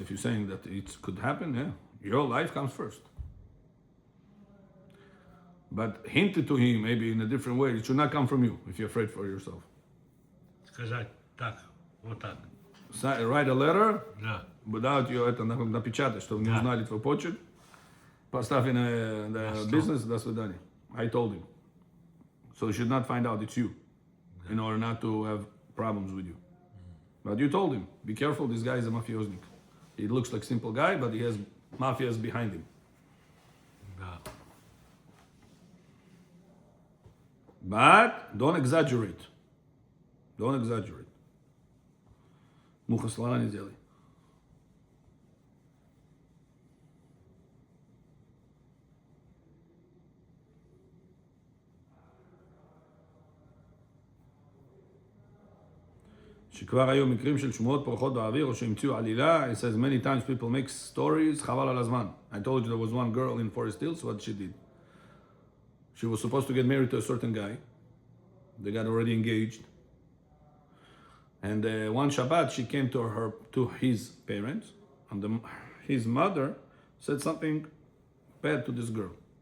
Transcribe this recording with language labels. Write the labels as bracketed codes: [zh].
[en] If you're saying that it could happen, yeah, your life comes first. But hint it to him maybe in a different way. It should not come from you if you're afraid for yourself. [ru] Сказать так, вот так. [en] Write a letter [ru] Да. [en] without you [ru] это напечатать, чтобы не узнали твой почерк. Поставь на business, до свидания. [en] I told him. So he should not find out it's you in order not to have problems with you. But you told him, be careful, this guy is a mafiosnik. He looks like a simple guy, but he has mafias behind him. [ru] Да. [en] But don't exaggerate. Don't exaggerate. [ru] Муха слона не делай. [he] שכבר היו מקרים של שמועות פורחות באוויר או שהמציאו עלילה. [en] It says many times people make stories, [he] חבל על הזמן. [en] I told you there was one girl in Forest Hills, what she did. She was supposed to get married to a certain guy. They got already engaged. And one Shabbat she came to his parents, and his mother said something bad to this girl.